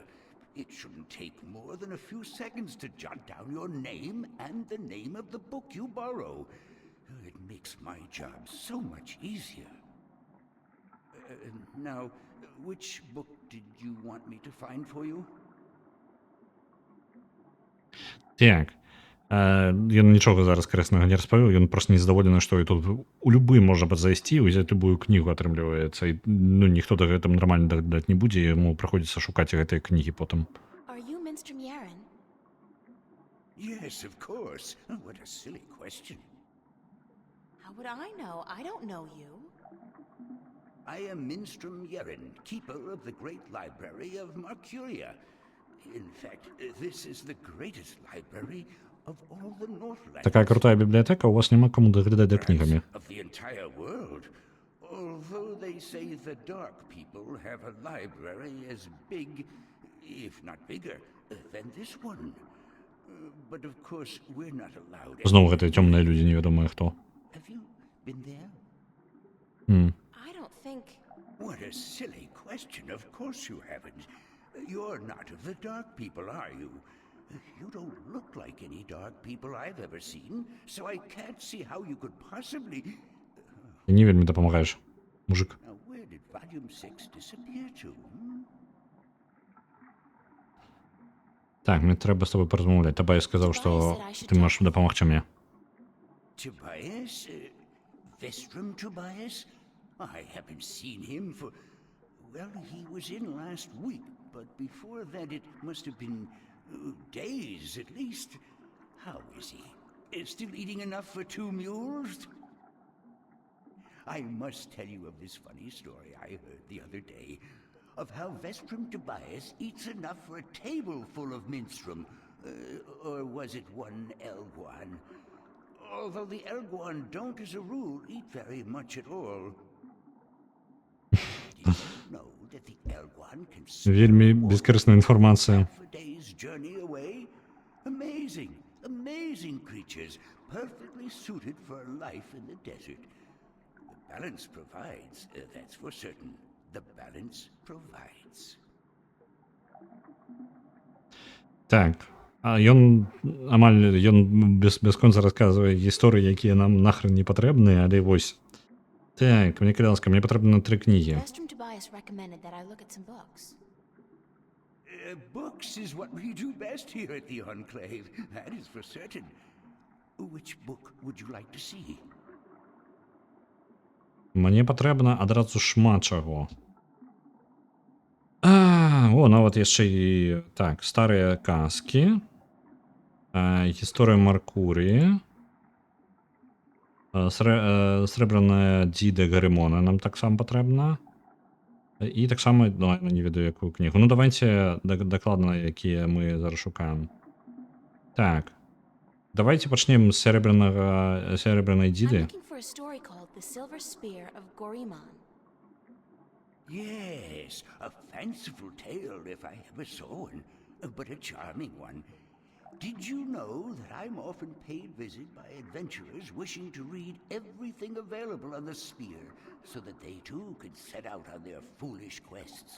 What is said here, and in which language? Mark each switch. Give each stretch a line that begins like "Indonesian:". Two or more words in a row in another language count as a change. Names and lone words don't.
English: It shouldn't take more than a few seconds to jot down your name and the name of the book you borrow. It makes my job so much easier. Now, which book did you want me to find for you?
Belarusian: Так. Ён нічога зараз карыснага не распавёў, ён проста незадаволены, што і тут у любы можа зайсці, узяць любую кнігу, атрымліваецца. І, ну, ніхто да гэтым нармальна даглядаць не будзе, яму прыходзіцца шукаць гэтыя кнігі потым.
English: Are you Minstrom Yaren? Yes, of course. What a silly question. How would I know? I don't know you. I am Minstrom Yeren, keeper of the great library of Marcuria. In fact, this is the greatest library of all the Northlands.
Belarusian: Такая крутая бібліятэка, у вас няма каму даглядаць за кнігамі.
English: Of the entire world. Although they say the dark people have a library as big, if not bigger, than this one. But of course, we're not allowed.
Belarusian: Знову гэтыя цёмныя людзі, невядомыя хто.
English: Have you been there? I don't think... What a silly question. Of course you haven't. You're not of the dark people, are you? You don't look like any dark people I've ever seen, so I can't see how you could possibly...
Belarusian: Ти не вельмі дапамагаеш, мужик.
English: Now, where did Volume 6 disappear to?
Belarusian: Так, мне трэба з тобой паразмаўляць. Табай сказаў, што ты можаш дапамагчы мне.
English: Tobias? Vestrum Tobias? I haven't seen him for... Well, he was in last week, but before that it must have been days at least. How is he? Still eating enough for 2 mules? I must tell you of this funny story I heard the other day, of how Vestrum Tobias eats enough for a table full of Minstrom. Or was it one Elguan? Although the Elguan don't, as a rule, eat very much at all. Did you know that the Elguan can
Belarusian: Вельмі бескарысная інфармацыя.
English: for days' journey away? Amazing, amazing creatures, perfectly suited for life in the desert. The balance provides, that's for certain. The balance provides.
Belarusian: Так. А ён амаль бясконца расказвае гісторыі, якія нам нахрен не патрэбныя, але вось. Так, мне калянска, мне патрэбна 3 кнігі.
English: Vestrum Tobias recommended that I look at some books. Books is what we do best here at the Enclave, that is for certain. Which book would you like to see?
Belarusian: Мне патрэбна адразу шмат чаго. О, нават яшчэ і... Так, старыя казкі. Гісторыя Маркурыі. Срэбраная дзіда Гарымона нам таксама патрэбна. І таксама, ну, не ведаю, якую кнігу. Ну, давайте дакладна, якія мы зараз шукаем. Так. Давайте пачнем з срэбранай дзіды.
English: I'm looking for a story called The Silver Spear of Gorimon. Yes, a fanciful tale if I ever saw one, but a charming one. Did you know that I'm often paid visit by adventurers wishing to read everything available on the spear so that they too could set out on their foolish quests?